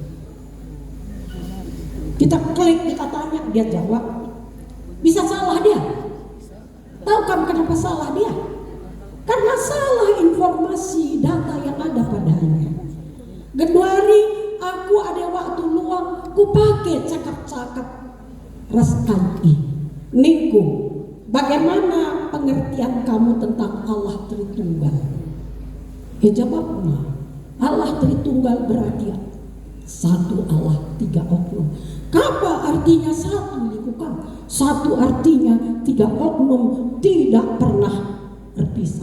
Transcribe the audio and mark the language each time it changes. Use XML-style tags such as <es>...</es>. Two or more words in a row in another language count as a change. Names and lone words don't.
<id>Kita klik, kita tanya, dia jawab. Bisa salah dia. Tahu kamu kenapa salah dia? Karena salah informasi data yang ada padanya. Geduari aku ada waktu luang, ku pakai cakap-cakap reskai. Ningku, bagaimana pengertian kamu tentang Allah Tritunggal? Jawabnya, Allah Tritunggal berarti satu Allah, tiga oknum. Apa artinya satu likukan? Satu artinya tiga oknum tidak pernah berpisah.</id>